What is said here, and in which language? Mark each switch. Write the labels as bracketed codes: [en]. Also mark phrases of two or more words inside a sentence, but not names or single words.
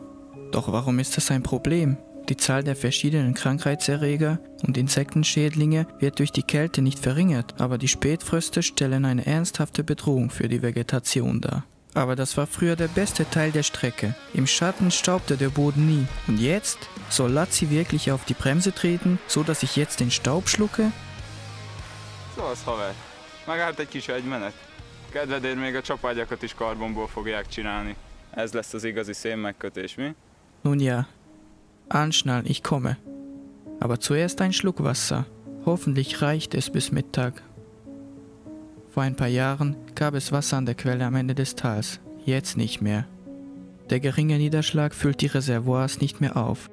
[de] Doch warum ist das ein Problem? Die Zahl der verschiedenen Krankheitserreger und Insektenschädlinge wird durch die Kälte nicht verringert, aber die Spätfröste stellen eine ernsthafte Bedrohung für die Vegetation dar. Aber das war früher der beste Teil der Strecke. Im Schatten staubte der Boden nie. Und jetzt? Soll Laci wirklich auf die Bremse treten, so dass ich jetzt den Staub schlucke? [hu] So az haver. Megállt egy kis egymenet. Kedvedért még a csapágyakat is karbonból fogják csinálni. Ez lesz az igazi szénmegkötés, mi? [de] Nun ja. Anschnallen, ich komme. Aber zuerst ein Schluck Wasser. Hoffentlich reicht es bis Mittag. Vor ein paar Jahren gab es Wasser an der Quelle am Ende des Tals, jetzt nicht mehr. Der geringe Niederschlag füllt die Reservoirs nicht mehr auf.